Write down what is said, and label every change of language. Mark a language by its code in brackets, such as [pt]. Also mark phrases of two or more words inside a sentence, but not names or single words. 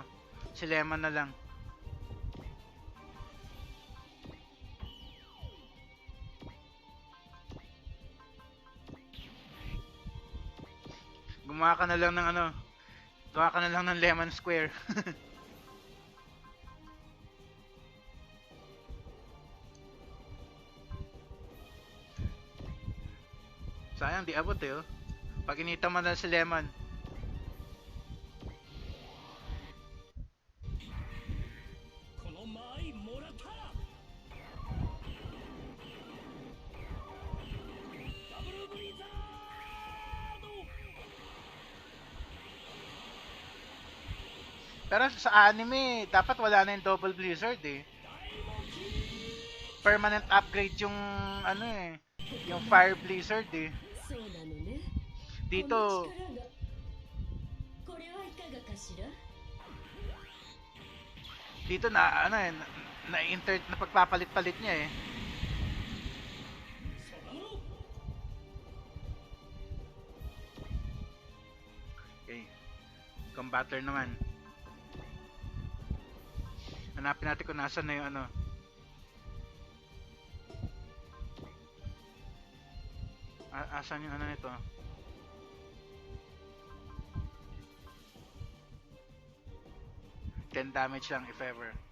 [tl] Si Lemon na lang. Gumawa ka na lang ng ano. Gawa ka na lang ng lemon square. Sayang di abot eh oh. Pag inita mo na si Lemon. [ja] この間合いもらったダブルブリザード [tl] Pero sa anime, dapat wala na yung double blizzard eh. [en] Permanent upgrade [tl] yung ano eh. Yung fire blizzard eh. [ja] そうなのね。 [tl] Dito, [ja] これはいかがかしら。 [tl] dito na ano eh, na pagpapalit-palit niya eh. Okay. Combatter naman. Hanapin natin kung nasan na yung ano. Asan yung ano nito? 10 damage lang [en] if ever.